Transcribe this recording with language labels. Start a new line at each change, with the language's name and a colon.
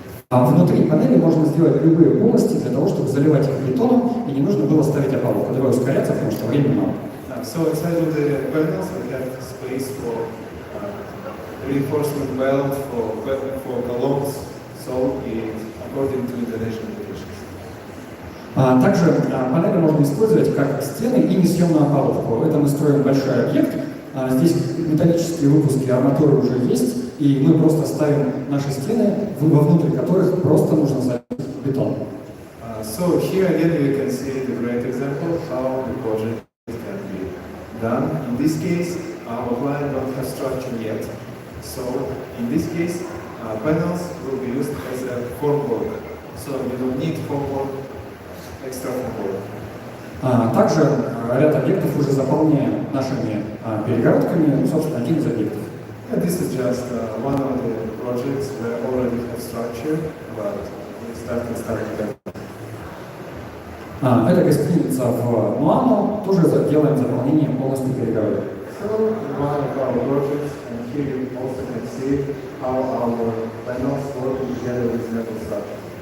Russian: Внутри панели можно сделать любые полости для того, чтобы заливать их бетоном, и не нужно было ставить опалубку. Давай ускоряться, потому что времени мало.
English: So inside of the panels we have space for reinforcement weld, for columns, so according to Indonesian regulations.
Russian: Также панели можно использовать как стены и несъемную опалубку. Это мы строим большой объект. Здесь металлические выпуски арматуры уже есть, и мы просто ставим наши стены, вовнутрь которых просто нужно залить бетон.
English: So here again you can see the great example how the project can be done. In this case, our client don't have structure yet. So in this case, panels will be used as a formwork. So we don't need formwork, extra formwork.
Russian: Также ряд объектов уже заполнены нашими перегородками, собственно, один из объектов.
English: This is just one of the projects where already have structure, but we started again.
Russian: Это гостиница в Муану, тоже делаем заполнение полностью перегородок.
English: So one of our projects, and here you also can see how our panels work together with metal structure.